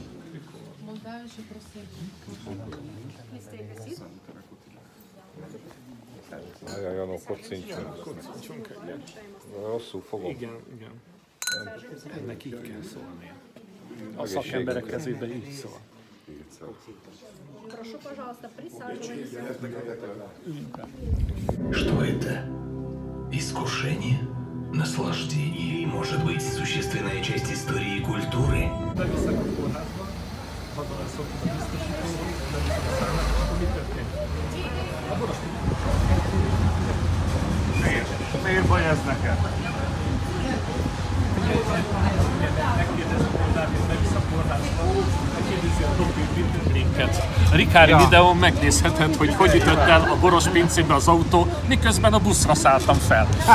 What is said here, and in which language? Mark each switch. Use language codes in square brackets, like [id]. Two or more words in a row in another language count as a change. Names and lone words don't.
[hu] Jaj, Janó, kocincsunk egyet. Rosszul fogom. Igen. Ennek így kell szólni. a szakemberek kezébe, így szól. [ru] Прошу, пожалуйста, присаживайтесь. Что это? Искушение? Наслаждение? Или, может быть, существенная часть истории и культуры? [hu] Miért baj ez neked? A Rikári videón megnézheted, hogy hogy ütött el a boros pincébe az autó, miközben a buszra szálltam fel.